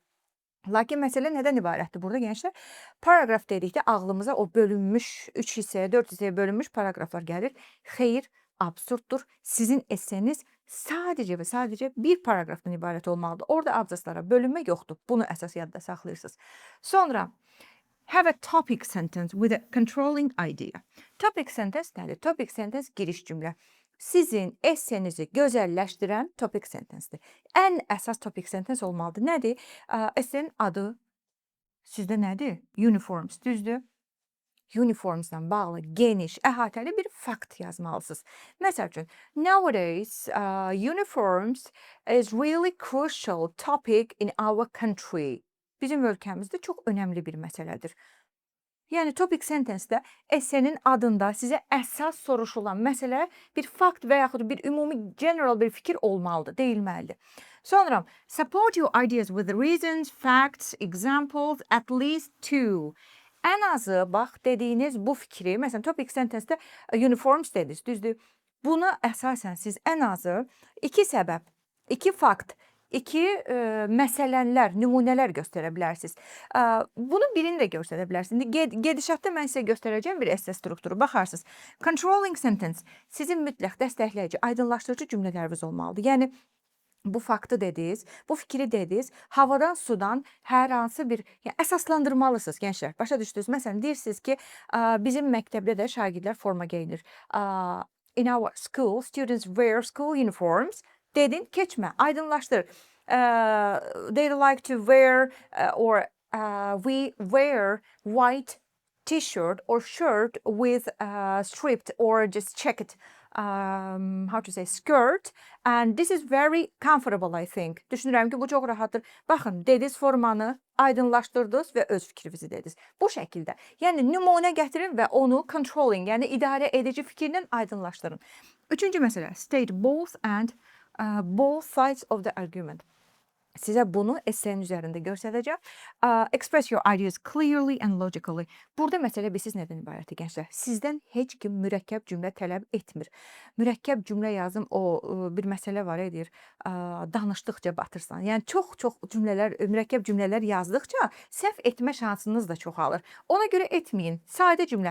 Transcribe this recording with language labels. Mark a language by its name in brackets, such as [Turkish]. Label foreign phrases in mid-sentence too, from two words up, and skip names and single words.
[Azerbaijani] Lakin məsələ nədən ibarətdir burada gənclər? Paragraf dedikdə ağlımıza o bölünmüş 3 hissəyə, 4 hissəyə bölünmüş paragraflar gəlir. Xeyr, absurddur. Sizin esseniz sadəcə və sadəcə bir paragrafdan ibarət olmalıdır. Orada abzaslara bölünmə yoxdur. Bunu əsas yadda saxlayırsınız. [English] Sonra have a topic sentence with a controlling idea. Topic sentence [Azerbaijani] nədir? [English] Topic sentence [Azerbaijani] giriş cümlə. Sizin essenizi gözəlləşdirən [English] topic sentencedir. [Azerbaijani] Ən əsas [English] topic sentence [Azerbaijani] olmalıdır. Nədir? Essenin adı sizdə nədir? Uniforms, düzdür? Uniformsla bağlı geniş, əhatəli bir fakt yazmalısınız. Məsəl üçün, [English] nowadays uniforms is really crucial topic in our country. [Azerbaijani] Bizim ölkəmizdə çox önəmli bir məsələdir. Yəni, [English] topic sentence-də [Azerbaijani] essenin adında sizə əsas soruşulan məsələ bir fakt və yaxud bir ümumi general bir fikir olmalıdır, deyilməlidir. Sonra, [English] support your ideas with reasons, facts, examples, at least two. [Azerbaijani] Ən azı, bax, dediyiniz bu fikri, məsələn, [English] topic sentence-də [Azerbaijani] uniforms dediniz, düzdür? Buna əsasən siz ən azı 2 səbəb, 2 fakt, 2 məsələnlər, nümunələr göstərə bilərsiniz. Bunun birini də göstərə bilərsiniz. İndi gedişatda mən sizə göstərəcəm bir esse strukturu. Baxarsınız, [English] controlling sentence [Azerbaijani] sizin mütləq dəstəkləyici, aydınlaşdırıcı cümlələriniz olmalıdır. Yəni, bu faktı dediniz, bu fikri dediniz, havadan, sudan hər hansı bir əsaslandırmalısınız gənclər. Başa düşdünüz? Məsələn, deyirsiniz ki, bizim məktəbdə də şagirdlər forma geyinir. [English] In our school, students wear school uniforms. [Azerbaijani] Dedin, keçmə, aydınlaşdır. [English] They like to wear or we wear white t-shirt or shirt with striped or just checked how to say skirt and this is very comfortable I think. [Azerbaijani] Düşünürəm ki, bu çox rahatdır. Baxın, dediniz formanı aydınlaşdırdınız və öz fikrinizi dediniz. Bu şəkildə. Yəni nümunə gətirin və onu controlling, yəni idarə edici fikirlə aydınlaşdırın. Üçüncü məsələ, [English] state both sides of the argument. [Azerbaijani] Sizə bunu essenin üzərində göstərəcəm. [English] Express your ideas clearly and logically. [Azerbaijani] Burada məsələ bilirsiz nədən ibarətdir gənclər? Sizdən heç kim mürəkkəb cümlə tələb etmir. Mürəkkəb cümlə yazım bir məsələ var edir. Danışdıqca batırsan. Yəni çox cümlələr, mürəkkəb cümlələr yazdıqca səhv etmə şansınız da çoxalır. Ona görə etməyin. Sadə cümlə.